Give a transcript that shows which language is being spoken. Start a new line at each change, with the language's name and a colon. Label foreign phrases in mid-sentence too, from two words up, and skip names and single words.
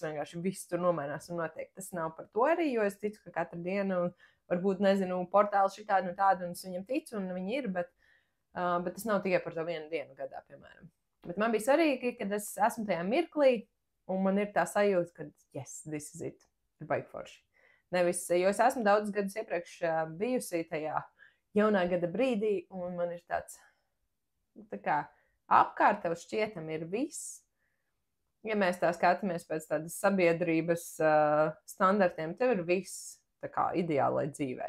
Latvian: vienkārši viss tur nomainās un notiek. Tas nav par to arī, jo es ticu, ka katru dienu varbūt, nezinu, portāli šitādi un tādi, un es viņam ticu, un viņi ir, bet tas nav tikai par to vienu dienu gadā, piemēram. Bet man bija svarīgi, kad es esmu tajā mirklī, un man ir tā sajūta, ka
English: yes, this is it.
Latvian: Ir baigi forši. Nevis, jo es esmu daudz gadus iepriekš bijusi tajā jaunā gada brīdī, un man ir tāds, tā kā apkārt tev šķietam ir viss. Ja mēs tā skatāmies pēc tādas sabiedrības standartiem, tev ir viss tā kā ideālai dzīvei.